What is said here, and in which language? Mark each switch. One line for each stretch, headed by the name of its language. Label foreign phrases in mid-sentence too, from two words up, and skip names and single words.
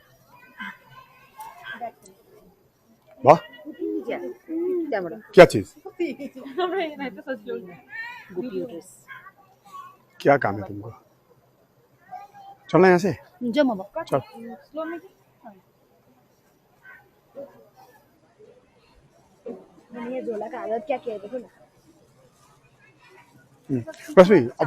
Hindi: वाह क्या बड़ा क्या चीज
Nepali: हाम्रो यहाँ त सजिलो हुन्छ। गोपी होटल्स
Hindi: क्या काम है तुमको? चलना यहाँ से। जाऊँ अब चल। स्लो में कि? मैंने ये झोला का हालत क्या किया है देखो ना। बस भाई अब